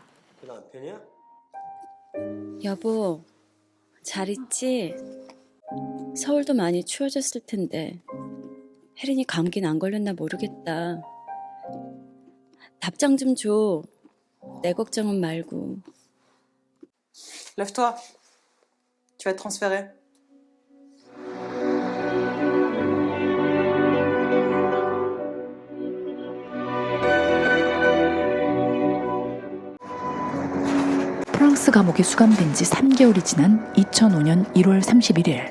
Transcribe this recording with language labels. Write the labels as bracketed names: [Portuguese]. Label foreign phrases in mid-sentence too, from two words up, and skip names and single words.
[Korean] 그 남편이야? 여보, 잘 있지? 서울도 많이 추워졌을 텐데 혜린이 감기는 안 걸렸나 모르겠다. 답장 좀 줘. 내 걱정은 말고. [French] Lève-toi. Tu vas être transféré. [Korean] 프랑스 감옥에 수감된 지 3개월이 지난 2005년 1월 31일.